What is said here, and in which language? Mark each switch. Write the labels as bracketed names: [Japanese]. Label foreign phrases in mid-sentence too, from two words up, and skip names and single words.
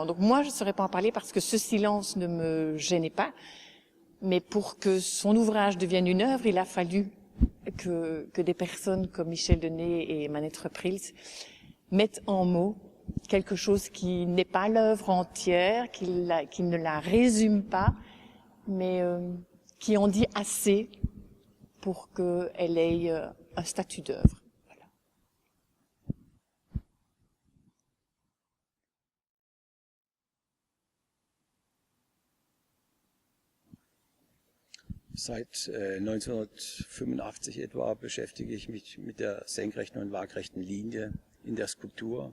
[French] Donc moi, je ne saurais pas en parler parce que ce silence ne me gênait pas, mais pour que son ouvrage devienne une œuvre, il a fallu que des personnes comme Michel Denet et Manette Reprils mettent en mots quelque chose qui n'est pas l'œuvre entière, qui ne la résume pas, mais qui en dit assez pour qu'elle ait un statut d'œuvre. Voilà. [German] Seit 1985 etwa beschäftige ich mich mit der senkrechten und waagrechten Linie in der Skulptur.